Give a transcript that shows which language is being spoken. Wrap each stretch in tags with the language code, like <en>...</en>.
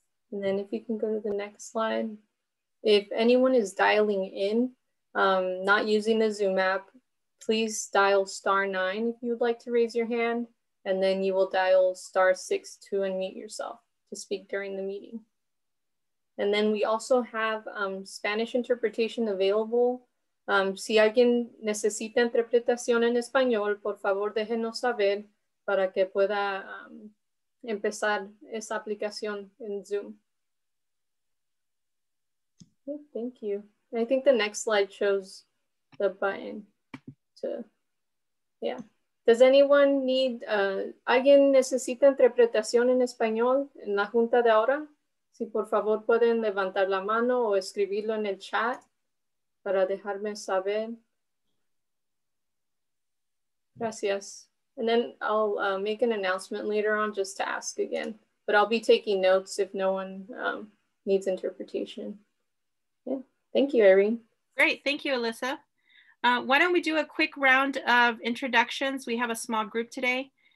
<en>And then if you can go to the next slide. If anyone is dialing in, not using the Zoom app, please dial *9 if you would like to raise your hand. And then you will dial *6 to unmute yourself to speak during the meeting. And then we also have Spanish interpretation available.</en> <es>Si alguien necesita interpretación en español, por favor déjenos saber para que pueda empezar esa aplicación en Zoom.</es> <en>Okay, thank you. I think the next slide shows the button to, yeah. Does anyone need,</en> <es>alguien necesita interpretación en español en la junta de ahora? Si por favor pueden levantar la mano o escribirlo en el chat para dejarme saber. Gracias.</es> <en>And then I'll make an announcement later on just to ask again, but I'll be taking notes if no one needs interpretation. Yeah, thank you, Irene. Great, thank you, Alyssa. Why don't we do a quick round of introductions? We have a small group today.</en>